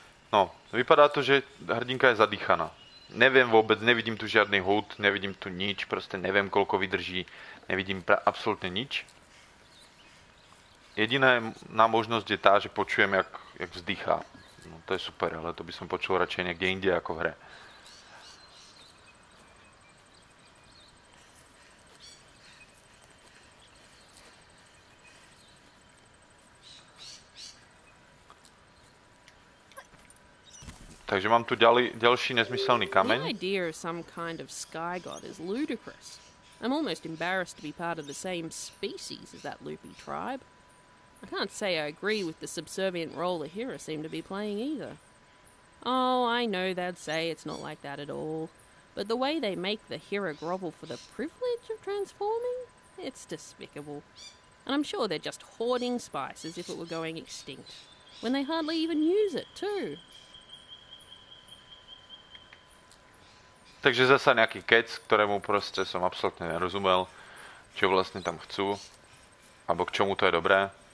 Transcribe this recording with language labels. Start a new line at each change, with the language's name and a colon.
Slovak: No, vypadá to, že hrdinka je zadýchaná. Neviem vôbec, nevidím tu žiadny hud, nevidím tu nič, proste neviem, koľko vydrží, nevidím absolútne nič. Jediná možnosť je tá, že počujem, jak vzdychá. No, to je super, ale to by som počul radšej niekde inde ako v hre. Takže mám tu ďalší nezmyselný kameň.
English: The idea of some kind of sky god is ludicrous. I'm almost embarrassed to be part of the same species as that loopy tribe. I can't say I agree with the subservient role the Hera seem to be playing either. Oh, I know they'd say it's not like that at all. But the way they make the Hera grovel for the privilege of transforming, it's despicable. And I'm sure they're just hoarding spice as if it were going extinct, when they hardly even use it, too.
Slovak: Takže zasa nejaký kec, ktorému proste som absolútne nerozumel, čo vlastne tam chcú, alebo k čomu to je dobré.